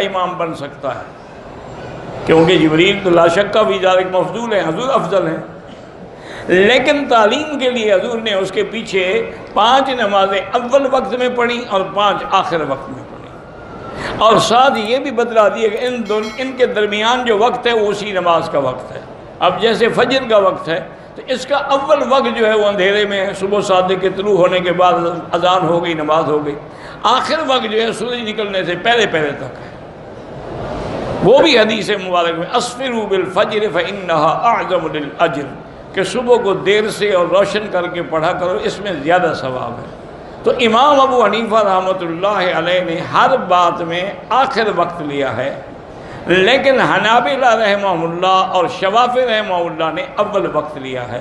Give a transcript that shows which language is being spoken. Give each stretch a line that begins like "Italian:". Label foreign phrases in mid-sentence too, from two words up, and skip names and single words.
Urdu: امام بن سکتا ہے، کیونکہ جبریل تو
Arabic: لا شک
Urdu: کا بھی ذالک مفضول ہے، حضور افضل ہیں، لیکن تعلیم کے لیے حضور نے اس کے پیچھے 5 نمازیں اول وقت میں پڑھی اور 5 آخر وقت میں پڑھی، اور ساتھ یہ بھی بتلا دیا کہ ان کے درمیان جو وقت ہے وہ اسی نماز کا وقت ہے۔ اب جیسے فجر کا وقت ہے تو اس کا اول وقت جو ہے وہ اندھیرے میں ہے، صبح صادق کے طلوع ہونے کے بعد اذان ہو گئی، نماز ہو گئی۔ آخر وقت جو ہے سورج نکلنے سے پہلے پہلے تک ہے، وہ بھی حدیث مبارک میں
Arabic: اسفروا بالفجر فانھا اعظم للاجر،
Urdu: کہ صبح کو دیر سے اور روشن کر کے پڑھا کرو، اس میں زیادہ ثواب ہے۔ تو امام ابو حنیفہ
Arabic: رحمۃ اللہ علیہ
Urdu: نے ہر بات میں آخر وقت لیا ہے، لیکن حنابلہ
Arabic: رحمہ اللہ
Urdu: اور شوافی
Arabic: رحمہ اللہ
Urdu: نے اول وقت لیا ہے۔